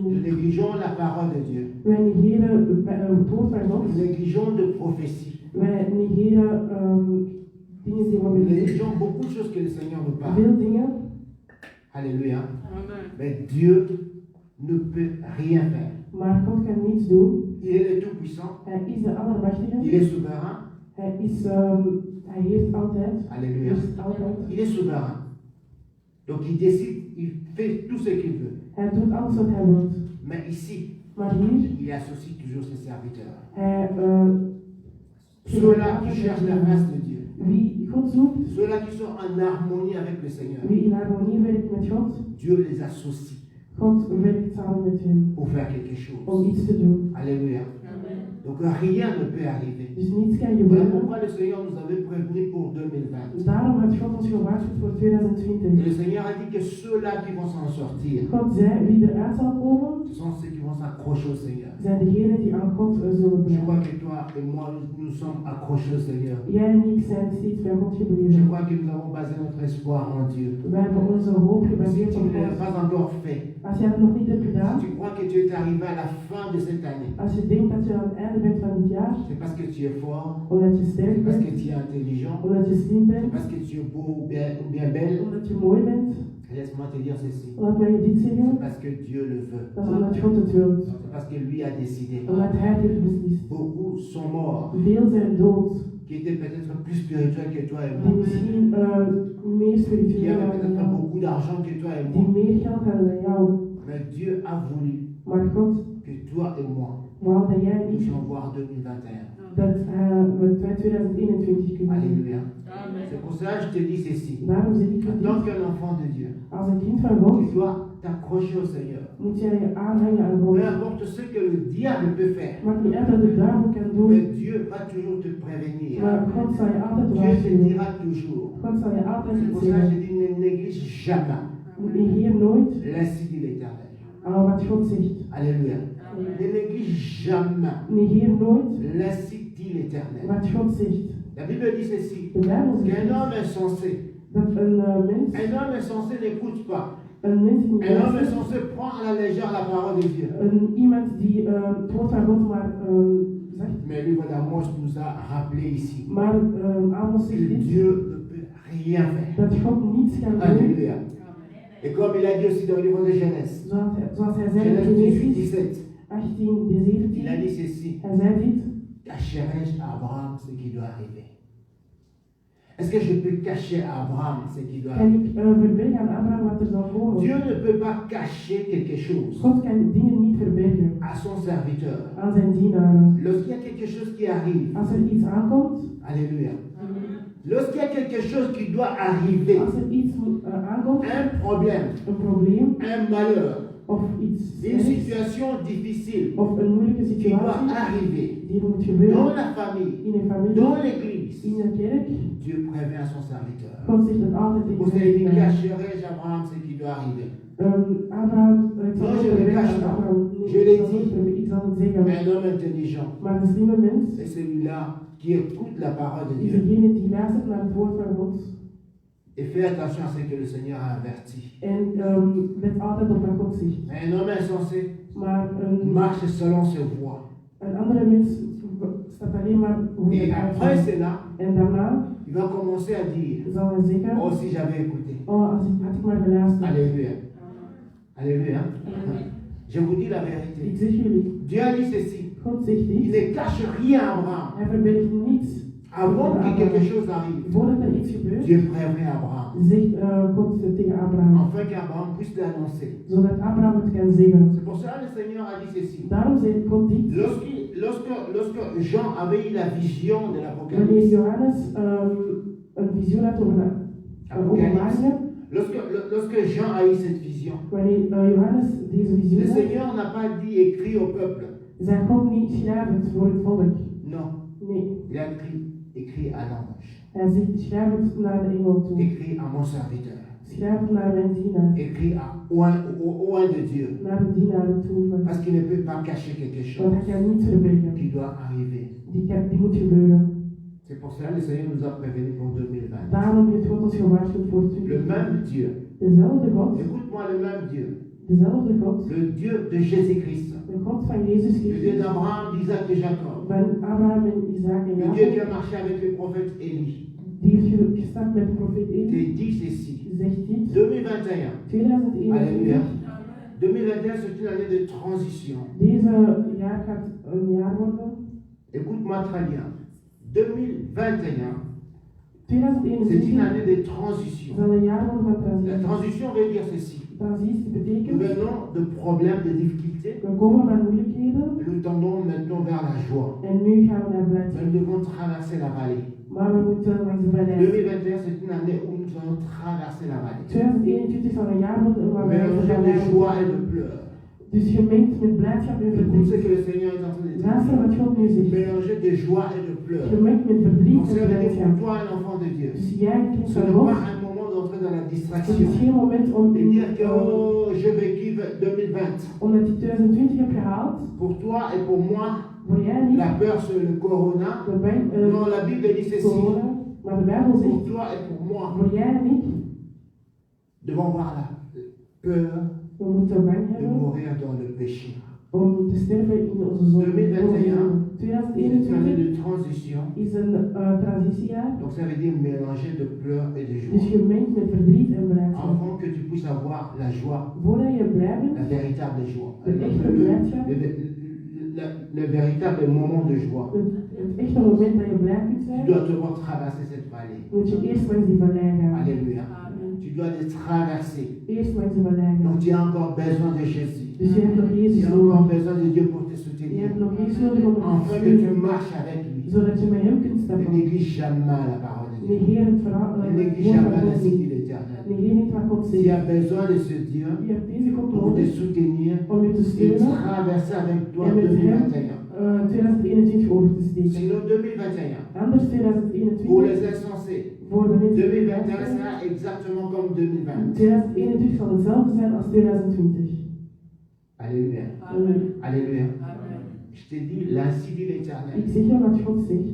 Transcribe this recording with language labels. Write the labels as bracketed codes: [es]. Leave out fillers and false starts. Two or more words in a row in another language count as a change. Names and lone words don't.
[fr] Nous négligeons la parole de Dieu. Nous négligeons de prophétie. Nous négligeons beaucoup de choses que le Seigneur nous parle. Alléluia. Amen. Mais Dieu ne peut rien faire Il est le Tout-Puissant. [nl] Hij is de Allermachtige. [fr] Il est souverain. [nl] Hij heerst altijd. [fr] Alléluia. [nl] Heerst altijd. [fr] Il est souverain. Donc il décide, il fait tout ce qu'il veut. [nl] Hij doet alles wat hij wil. [fr] Mais ici, [nl] Maar hier, [fr] il associe toujours ses serviteurs. [nl] hij [fr] Ceux-là qui cherchent la face de Dieu. [nl] wie God zoekt, [fr] Ceux-là qui sont en harmonie avec le Seigneur. [nl] wie in harmonie werkt met God, [fr] Dieu les associe [nl] God werkt samen met hen [fr] pour faire quelque [nl] om [fr] chose. [nl] iets te doen. [fr] Alléluia. Donc rien ne peut arriver. [nl] Dus niets kan [fr] Voilà [nl] gebeuren. [fr] pourquoi le Seigneur nous avait prévenus pour 2020. [nl] Daarom had God ons gewaarschuwd voor [fr] Et [nl] 2020. [fr] le Seigneur a dit que ceux-là qui vont s'en sortir, [nl] God zei, wie eruit zal komen, [fr] ce sont ceux qui vont s'accrocher au Seigneur. [nl] zijn degenen die aan God zullen [fr] Je [nl] blijven. [fr] crois que toi et moi, nous sommes accrochés au Seigneur. [nl] Jij en ik zijn steeds bij God [fr] Je [nl] gebleven. [fr] crois que nous avons basé notre espoir en Dieu. [nl] Wij hebben onze hoop [fr] Si [nl] gebaseerd [fr] tu [nl] op [fr] ne l'as [nl] God. [fr] pas encore fait, [nl] Als jij dat nog niet hebt gedaan, [fr] si tu crois que tu es arrivé à la fin de cette année, [nl] als je denkt dat je aan het einde bent van dit jaar, [fr] c'est parce que tu es fort, [nl] omdat je [fr] c'est [nl] sterk [fr] parce [nl] bent, [fr] que tu es intelligent, [nl] omdat je slim [fr] c'est [nl] bent, [fr] parce que tu es beau ou bien belle. [nl] omdat je mooi bent, [fr] Laisse-moi te dire ceci. [nl] laat mij je dit zeggen, [fr] C'est parce que Dieu le veut. [nl] dat is omdat God het wil. [fr] C'est parce que lui a décidé. [nl] Omdat Hij het heeft beslist. [fr] Beaucoup sont morts, [nl] Veel zijn dood, [fr] qui étaient peut-être plus spirituels que toi et [nl] die [fr] moi, [nl] misschien meer [fr] qui [nl] spiritueel [fr] avaient [nl] waren dan [fr] peut-être [nl] jou, [fr] beaucoup d'argent que toi et [nl] die [fr] moi. [nl] meer geld hadden dan jou. [fr] Mais Dieu a voulu [nl] Maar God [fr] que toi et moi, [nl] wou dat jij en [fr] nous [nl] ik, [fr] puissions voir 2021. [nl] dat we 2021 kunnen zien. [fr] Alléluia. C'est pour ça que je te dis ceci. [nl] Daarom zeg ik [fr] En [nl] het [fr] tant [nl] niet. [fr] qu'un enfant de Dieu, [nl] Als een kind van God [fr] tu dois t'accrocher au Seigneur. [nl] moet jij je aanhangen aan God. [fr] Peu importe ce que le diable peut faire, [nl] Maakt niet uit wat de duivel kan doen, [fr] mais Dieu va toujours te prévenir. [nl] maar God zal je altijd [fr] Dieu te [nl] waarschuwen. [fr] dira toujours. [nl] God zal je altijd [fr] C'est [nl] iets [fr] pour ça que [nl] zeggen. [fr] je dis ne néglige jamais [nl] Negeer nooit [fr] l'insi de l'Éternel. [nl] wat God zegt. [fr] Alléluia. Ne néglige jamais [nl] Negeer nooit [fr] l'insi dit l'Éternel. [nl] wat God zegt. [fr] La Bible dit ceci, [nl] De Bijbel zegt [fr] qu'un homme insensé, [nl] dat een mens [fr] n'écoute pas. [nl] die niet [fr] Un homme [nl] luistert, [fr] insensé prend à la légère la parole de Dieu. [nl] iemand die het woord van God maar zegt. [fr] Mais lui, voilà, Amos nous a rappelé ici [nl] Maar Amos [fr] que [nl] zegt dit, [fr] Dieu ne peut rien faire. [nl] dat God niets kan doen. [fr] Alléluia. Et comme il a dit aussi dans le livre de Genèse, [nl] Zoals hij zei in [fr] Genèse 18, [nl] Genesis [fr] 17, [nl] 18, de [fr] il a [nl] 17, [fr] dit ceci, [nl] hij zei dit. [fr] cacherai-je à Abraham ce qui doit arriver? Est-ce que je peux cacher à Abraham ce qui doit [nl] Kan [fr] arriver? [nl] ik verbergen aan Abraham wat er zal komen? [fr] Dieu ne peut pas cacher quelque chose [nl] God kan dingen niet verbergen [fr] à son serviteur. [nl] aan zijn dienaren. [fr] Lorsqu'il y a quelque chose qui arrive, [nl] Als er iets aankomt, [fr] alléluia. Lorsqu'il y a quelque chose qui doit arriver, [nl] als er iets aankomt, [fr] un problème, [nl] een probleem [fr] un malheur, [nl] of iets [fr] une [nl] slechts, [fr] situation difficile [nl] of een moeilijke [fr] qui doit [nl] situatie [fr] arriver [nl] die moet [fr] dans [nl] gebeuren [fr] la famille, [nl] in een familie, [fr] dans l'église, [nl] in een kerk, [fr] Dieu prévient son serviteur. [nl] God zegt het altijd [fr] Vous [nl] tegen [fr] savez, [nl] zijn dienaren. [fr] cacherai-je à Abraham ce qui doit arriver? [nl] Abraham, ik zal [fr] Non, [nl] het [fr] je le [nl] verbergen [fr] cache [nl] aan [fr] pas. [nl] Abraham. Nee, [fr] Je l'ai [nl] ik zal [fr] dit. [nl] het verbergen, ik zal het zeggen. [fr] Mais un homme intelligent, [nl] Maar de slimme mens [fr] c'est celui-là qui écoute la parole de [nl] is [fr] Dieu [nl] degene die luistert naar het woord van God [fr] et fait attention à ce que le Seigneur a averti. [nl] en let altijd op wat God zegt. [fr] Mais un homme insensé [nl] Maar [fr] marche selon ses voies. [nl] een andere mens staat alleen maar hoe [fr] Et [nl] hij [fr] après [nl] uitziet. [fr] cela, [nl] En daarna [fr] il va commencer à dire, [nl] zal hij zeggen, [fr] oh si j'avais écouté. [nl] had ik maar geluisterd. [fr] Alléluia. Alléluia. Je vous dis la [nl] Ik [fr] vérité. [nl] zeg jullie, [fr] Dieu a dit ceci. [nl] God zegt [fr] Il [nl] dit, [fr] ne cache rien à Abraham. [nl] hij verbergt niets. [fr] Avant que quelque chose arrive, [nl] Voordat er iets gebeurt, [fr] Dieu prévient Abraham. [nl] zegt God tegen Abraham, [fr] Afin qu'Abraham puisse l'annoncer. [nl] zodat Abraham het kan zeggen. [fr] C'est pour ça que le Seigneur a dit ceci. [nl] Daarom zegt God dit. [fr] Lorsque Jean avait eu la vision de [nl] Wanneer [fr] l'Apocalypse, [nl] Johannes een visioen had over de openbaringen, [fr] lorsque Jean a eu cette vision, [nl] wanneer Johannes deze [fr] le [nl] visioen had, [fr] Seigneur n'a pas dit écrit au peuple. [nl] zei God niet schrijf het voor het volk. [fr] Non, [nl] Nee, [fr] il a écrit à l'ange, [nl] hij zegt schrijf het naar de engel toe. [fr] écrit à mon serviteur, [nl] Schrijf het naar mijn dienaar. [fr] écrit au un de Dieu. [nl] Naar de dienaren toe. [fr] Parce qu'il ne peut pas cacher quelque [nl] Want [fr] chose [nl] hij kan niet verbergen. [fr] qui doit arriver. [nl] Die moet gebeuren. [fr] C'est pour cela que le Seigneur nous a prévenus pour 2020. [nl] Daarom heeft God ons gewaarschuwd voor [fr] Le [nl] 2020. [fr] même Dieu, [nl] Dezelfde God, [fr] écoute-moi, le même Dieu, [nl] dezelfde God, [fr] le Dieu de Jésus-Christ, [nl] de God van Jezus [fr] le Dieu [nl] Christus, [fr] d'Abraham, d'Isaac et Jacob, [nl] van Abraham en Isaac en [fr] le Dieu qui [nl] Jacob, [fr] a marché avec le prophète Élie, [nl] die heeft gestart met de profeet Eli, [fr] te dit ceci. [nl] zegt dit, [fr] 2021, [nl] 2021, [fr] Alléluia. 2021, c'est une année de transition. [nl] Deze jaar gaat een jaar worden. [fr] Écoute-moi très bien. 2021, c'est une [nl] 2021 [fr] année de transition. [nl] zal een jaar worden van [fr] La [nl] transitie. [fr] transition veut dire ceci. [nl] Transitie [fr] Nous [nl] betekent, [fr] venons de problèmes, de difficultés. [nl] we komen van moeilijkheden [fr] Nous tendons maintenant vers la joie. [nl] en nu gaan we naar blijdschap. [fr] Nous devons traverser la vallée. [nl] Maar we moeten langs de vallei. [fr] 2021, c'est une année où nous allons traverser la vallée. [nl] 2021 zal een jaar worden waar we langs de [fr] Mélanger de [nl] vallei [fr] joie et [nl] moeten. [fr] de pleurs. [nl] Dus gemengd met blijdschap en [fr] Écoute ce [nl] verdriet. [fr] que le Seigneur est en train de [nl] Luister [fr] dire. [nl] wat God nu zegt. [fr] Mélanger de joie et de pleurs. [nl] Gemengd met verdriet [fr] Donc, [nl] en [fr] c'est pour [nl] blijdschap. [fr] toi, un enfant de Dieu. [nl] Dus jij, kind [fr] Ce [nl] van [fr] n'est [nl] God, [fr] pas un moment d'entrer dans la [nl] het is [fr] distraction. [nl] geen moment om, [fr] Et dire que oh, je vécu 2020. [nl] omdat je 2020 hebt gehaald. [fr] Pour toi et pour moi, [nl] Voor jij niet. [fr] la peur c'est le corona. Non, la Bible dit ceci. [nl] Corona. Maar de Bijbel [fr] Pour [nl] zegt, [fr] toi et pour moi, [nl] voor jij en ik, [fr] devons avoir la peur [nl] we moeten bang [fr] de [nl] hebben [fr] mourir dans le péché. [nl] om te sterven in onze zonde. [fr] 2021, c'est une année [nl] 2021 [fr] de transition. [nl] is een transitiejaar. [fr] Donc ça veut dire mélanger de pleurs et de [nl] Dus [fr] joie. [nl] gemengd met verdriet en blijdschap. [fr] Avant que tu puisses avoir la joie, [nl] Voordat je blij bent, [fr] la véritable joie. [nl] de echte blijdschap, [fr] Le véritable moment de joie. [nl] het echte moment dat je blij kunt [fr] Tu [nl] zijn, [fr] dois devoir traverser cette vallée. [nl] moet je eerst langs die vallei gaan. [fr] Alléluia. Amen. Tu dois les traverser. [nl] Eerst langs de vallei gaan. [fr] Donc tu as encore besoin de Jésus. [nl] Dus je hebt nog [fr] Tu [nl] Jezus [fr] as encore [nl] nodig. [fr] besoin de Dieu pour te [nl] Je [fr] soutenir. [nl] hebt nog Jezus nodig om te [fr] Afin que tu [nl] steunen, [fr] marches avec lui. [nl] zodat je met hem kunt [fr] Ne [nl] stappen. [fr] néglige jamais la parole de Dieu. [nl] Negeer het verhaal, [fr] Ne [nl] het [fr] néglige [nl] woord [fr] jamais [nl] van [fr] la [nl] God [fr] cité [nl] niet. [fr] de l'Éternel. [nl] Negeer niet wat God [fr] Tu [nl] zegt. [fr] as besoin de ce Dieu [nl] Je hebt deze God [fr] pour te [nl] nodig [fr] soutenir [nl] om je te [fr] et [nl] steunen [fr] traverser avec toi [nl] en met hem [fr] 2021. [nl] 2021 over te steken. [fr] Sinon 2021, [nl] Anders [fr] pour les [nl] 2021, [fr] insensés, [nl] voor de mensen [fr] 2021 sera exactement comme 2020. [nl] 2021 zal hetzelfde zijn als 2020. [fr] Alléluia. Amen. Alléluia. Amen. Je t'ai dit, l'ainsi dit l'Éternel. [nl] Ik zeg je wat God zegt.